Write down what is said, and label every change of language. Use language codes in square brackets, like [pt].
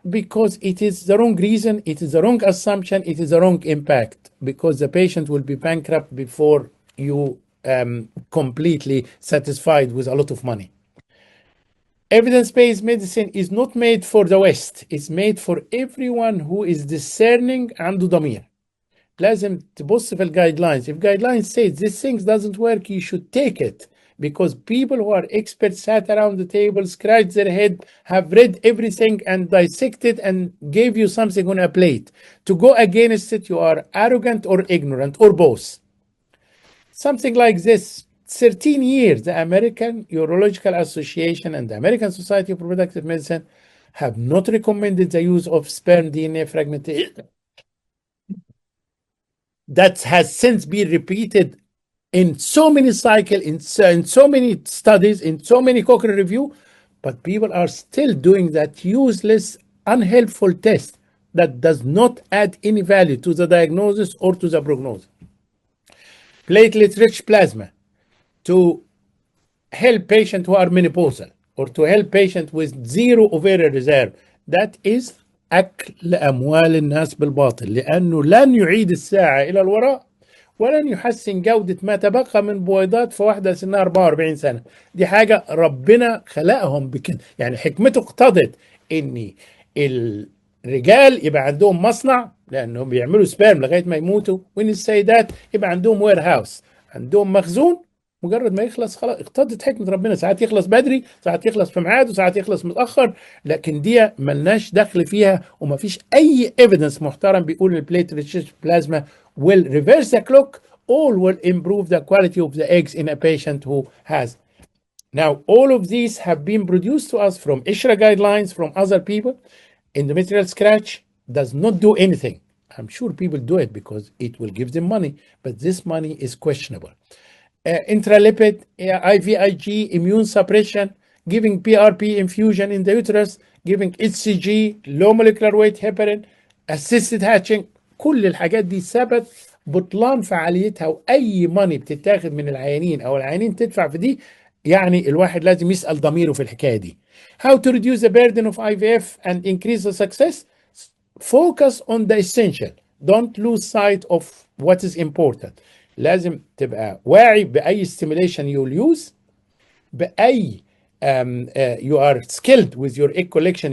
[en] Because it is the wrong reason, it is the wrong assumption, it is the wrong impact, because the patient will be bankrupt before you completely satisfied with a lot of money. Evidence-based medicine is not made for the West. It's made for everyone who is discerning [ar] عنده ضمير. لازم تبص في الجايدلاينز. [en] If guidelines say this thing doesn't work, you should take it. Because people who are experts sat around the table, scratched their head, have read everything and dissected and gave you something on a plate. To go against it, you are arrogant or ignorant or both. Something like this. 13 years, the American Urological Association and the American Society of Reproductive Medicine have not recommended the use of sperm DNA fragmentation. That has since been repeated in so many cycles, in so many studies, in so many Cochrane review, but people are still doing that useless, unhelpful test that does not add any value to the diagnosis or to the prognosis. Platelet-rich plasma to help patients who are menopausal or to help patients with zero ovarian reserve. That is [ar] أكل أموال الناس بالباطل لأنه لن يعيد الساعة إلى الوراء ولن يحسن جودة ما تبقى من بويضات في واحدة سنها 44 سنة. دي حاجة ربنا خلقهم بكده، يعني حكمته اقتضت إن الرجال يبقى عندهم مصنع لأنهم بيعملوا سبيرم لغاية ما يموتوا، وإن السيدات يبقى عندهم وير هاوس، عندهم مخزون مجرد ما يخلص خلاص. اقتضت حكمة ربنا، ساعات يخلص بدري، ساعات يخلص في ميعاده، ساعات يخلص متأخر، لكن دي ملناش دخل فيها وما فيش أي evidence محترم بيقول البليتلت بلازما [en] will reverse the clock or will improve the quality of the eggs in a patient who has. Now, all of these have been produced to us from ISHRA guidelines, from other people. Endometrial scratch does not do anything. I'm sure people do it because it will give them money, but this money is questionable. Intralipid, IVIG, immune suppression, giving PRP infusion in the uterus, giving HCG, low molecular weight heparin, assisted hatching. [ar] كل الحاجات دي ثبت بطلان فعاليتها، وأي ماني بتتاخد من العيانين أو العيانين تدفع في دي، يعني الواحد لازم يسأل ضميره في الحكاية دي. [en] How to reduce the burden of IVF and increase the success? Focus on the essential. Don't lose sight of what is important. [ar] لازم تبقى واعي بأي [en] stimulation you'll use، [ar] بأي [en] you are skilled with your egg collection.